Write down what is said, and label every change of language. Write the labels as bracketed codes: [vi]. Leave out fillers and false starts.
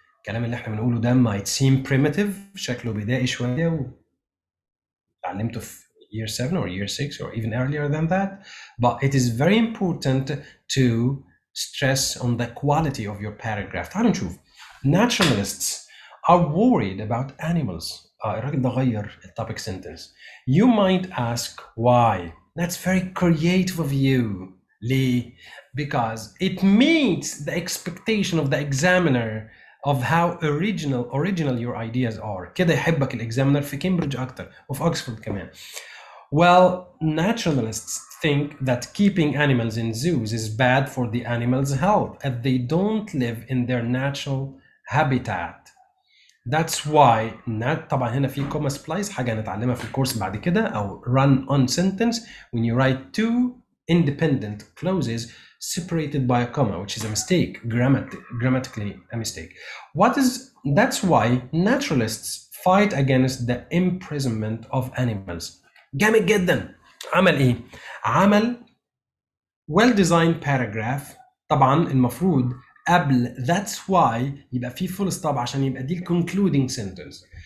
[ar] الكلام اللي احنا بنقوله ده [en] might seem primitive, [ar] شكله بدائي شوية وتعلمته في [en] year 7 or year 6 or even earlier than that, but it is very important to stress on the quality of your paragraph. [ar] تعالوا نشوف. [en] Naturalists are worried about animals. [ar] الراجل ده غير topic sentence. [en] You might ask why. That's very creative of you. [ar] ليه? [en] Because it meets the expectation of the examiner of how original your ideas are. [ar] كده يحبك الإكزامينر في كامبريدج أكتر وفي أكسفورد كمان. [en] Well, naturalists think that keeping animals in zoos is bad for the animals' health as they don't live in their natural habitat. That's why [ar] طبعا هنا في [en] comma splice [ar] حاجة هنتعلمها في الكورس بعد كده أو [en] run on sentence when you write 2 independent clauses separated by a comma, which is a mistake, grammatically a mistake. That's why naturalists fight against the imprisonment of animals. [ar] جامد جدا. عمل ايه؟ عمل [en] well-designed paragraph. [ar] طبعا المفروض قبل [en] that's why [ar] يبقى فيه [en] full stop [ar] عشان يبقى دي [en] concluding sentence.